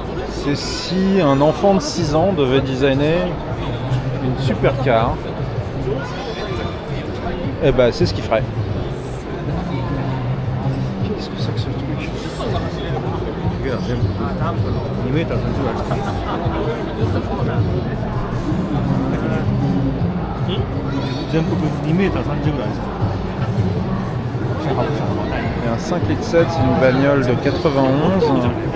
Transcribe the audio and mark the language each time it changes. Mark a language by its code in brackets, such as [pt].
[fr] C'est si un enfant de 6 ans devait designer une supercar, et ben c'est ce qu'il ferait. Qu'est-ce que c'est que ce truc? [ja] 2メーター30ぐらいですか。全幅2メーター30ぐらいですか。 [fr] Et un 5 litres 7, c'est une bagnole de 91.